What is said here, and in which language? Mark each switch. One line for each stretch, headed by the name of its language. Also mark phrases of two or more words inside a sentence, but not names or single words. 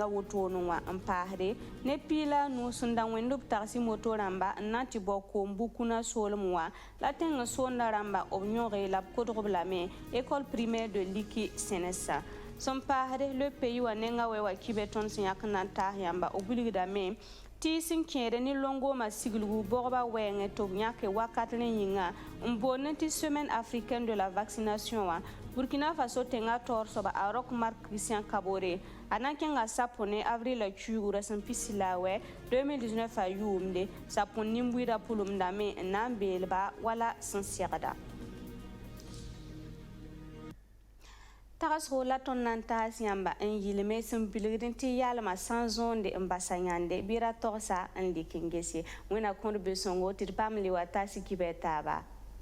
Mossi: wotoone wã n paasde ne piila nu sẽn da wẽnd b tagsi moto rãmba n na tɩ bao koom bukuna soolem wã la tẽng n soonda rãmba b yõge la b kodg b lame école primaire de liki sẽnesa sẽn paasde
French: le pays
Mossi: wã nenga wɛ wa kibe tõnd sẽn yãk n na n taas yãmba b wilgdame tɩ sẽn kẽede ne lõngoomã siglgu bogba wɛɛngẽ tɩ b yãke wakat rẽ yĩnga n boond tɩ semaine africaine de la vaccination wã burkina faso tẽngã taoor soaba a rock mark christian kabore a na n kẽnga sapõ ne avril la kuugrã sẽn pisi la a wɛ 2019 a yʋʋmde sapõ nin-buɩɩdã pʋlemdame n na n beelba wala sẽn segda tagsgo la tõnd na n taas yãmba n yɩlme sẽn bilgd tɩ yalmã sã n zõonde n basa yãnde bɩ ra togsa n lik n gese wẽna kõd be-sõngo tɩ d paam le wa taasy kibɛ taaba